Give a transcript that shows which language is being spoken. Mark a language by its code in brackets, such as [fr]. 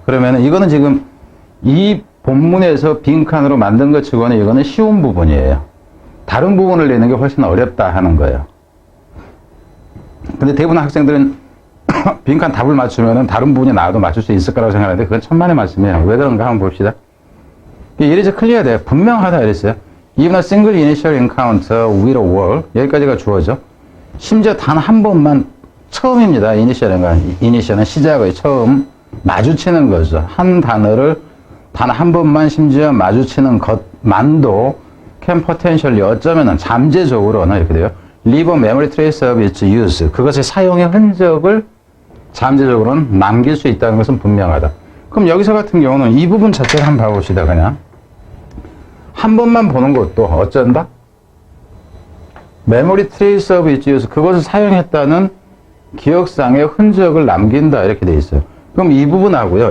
[ko] 그러면은 이거는 지금 이 본문에서 빈칸으로 만든 것 치고는 이거는 쉬운 부분이에요. 다른 부분을 내는 게 훨씬 어렵다 하는 거예요. 근데 대부분 학생들은 빈칸 답을 맞추면은 다른 부분이 나와도 맞출 수 있을 거라고 생각하는데 그건 천만의 말씀이에요. 왜 그런가 한번 봅시다. 이래서 클리어 돼요. 분명하다 이랬어요. [en] Even a single initial encounter with a wall. [ko] 여기까지가 주어져. 심지어 단 한 번만 처음입니다. 이니셜은 시작의 처음 마주치는 거죠. 한 단어를 단 한 번만 심지어 마주치는 것만도 [en] can potentially [ko] 어쩌면은 잠재적으로는 이렇게 돼요. [en] Leave a memory trace of its use. [ko] 그것의 사용의 흔적을 잠재적으로는 남길 수 있다는 것은 분명하다. 그럼 여기서 같은 경우는 이 부분 자체를 한번 봐봅시다. 그냥 한 번만 보는 것도 어쩐다? [en] memory trace of its use. [ko] 그것을 사용했다는 기억상의 흔적을 남긴다 이렇게 돼 있어요. 그럼 이 부분하고요.